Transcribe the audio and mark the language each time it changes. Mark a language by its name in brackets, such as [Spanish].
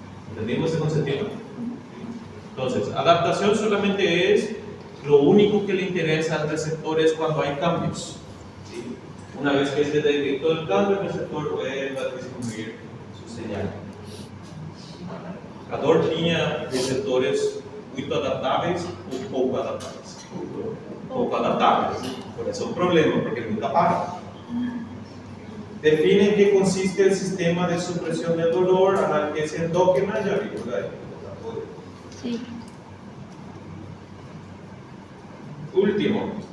[Spanish] ¿Entendimos ese concepto? Entonces, adaptación solamente es lo único que le interesa al receptor es cuando hay cambios. ¿Sí? Una vez que se detectó el cambio, el receptor vuelve a distribuir su señal. [Portuguese] A dor tinha receptores muito adaptáveis ou pouco adaptáveis? Pouco adaptáveis. Por isso é um problema, porque nunca para. [Spanish] Define en qué consiste el sistema de supresión del dolor, analgesia endógena, ya vimos ahí. Sí. Último.